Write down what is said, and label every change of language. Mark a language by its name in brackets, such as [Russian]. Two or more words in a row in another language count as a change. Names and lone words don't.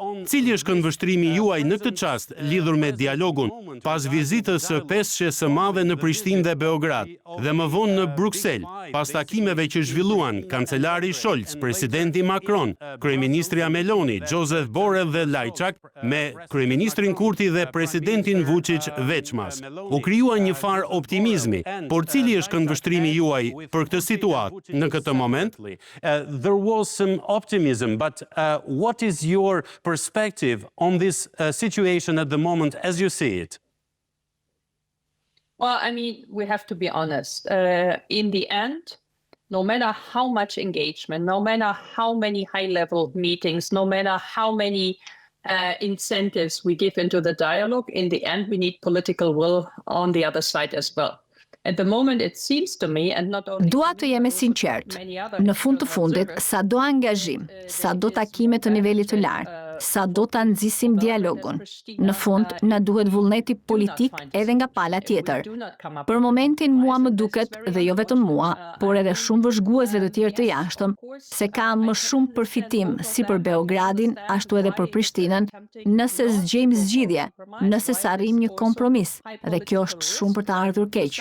[Albanian] Cili është këndvështrimi juaj në këtë çast lidhur me dialogun pas vizitës së pesëshes së madhe në Prishtinë dhe Beograd dhe më vonë në Bruksel, pas takimeve që zhvilluan kancelari Scholz, presidenti Macron, kryeministri Meloni, Joseph Borrell dhe Lajçak me kryeministrin Kurti dhe presidentin Vučić veçmas. U krijua një farë optimizmi, por cili është këndvështrimi juaj për këtë situatë në këtë moment? [English] There was some optimism, but what is your perspective on this situation at the moment as you see it? Well, I mean, we have to be honest. In the end, no matter how much engagement, no matter how many high-level meetings, no matter how many incentives we give into the dialogue, in the end, we need political will on the other side as well. At the moment, it seems to me, and not only... [Albanian] Dua të jemi sinqert. Në fund të fundit, sa do angazhim, sa do takime të nivelit të lartë, sa do të nxisim dialogun. Në fund, na duhet vullneti politik edhe nga pala tjetër. Për momentin mua më duket, dhe jo vetëm mua, por edhe shumë vëzhguesve të tjerë të jashtëm, se ka më shumë përfitim si për Beogradin, ashtu edhe për Prishtinën, nëse zgjejmë zgjidhje, nëse sarrim një kompromis, dhe kjo është shumë për të ardhur keq.